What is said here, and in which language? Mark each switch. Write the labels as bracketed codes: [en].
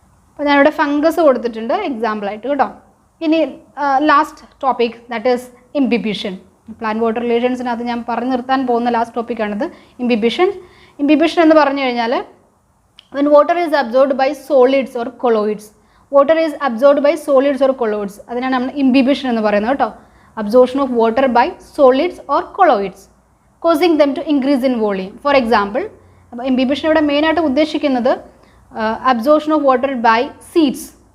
[ml] അപ്പോൾ ഞാനിവിടെ ഫംഗസ് കൊടുത്തിട്ടുണ്ട് എക്സാമ്പിളായിട്ട് കേട്ടോ. ഇനി last topic, [en] That is imbibition. [ml] Plant water റിലേഷൻസിനകത്ത് ഞാൻ പറഞ്ഞു നിർത്താൻ പോകുന്ന ലാസ്റ്റ് ടോപ്പിക്കാണിത്, ഇംബിബിഷൻ. ഇംബിബിഷൻ എന്ന് പറഞ്ഞു കഴിഞ്ഞാൽ [en] when water is absorbed by solids or colloids. Water is absorbed by solids or colloids, [ml] അതിനാണ് നമ്മൾ ഇംബിബിഷൻ എന്ന് പറയുന്നത് കേട്ടോ. [en] Absorption of water by solids or colloids causing them to increase in volume. [ml] For example, അപ്പോൾ imbibition ഇവിടെ മെയിനായിട്ട് ഉദ്ദേശിക്കുന്നത് [en] Absorption of water by seeds.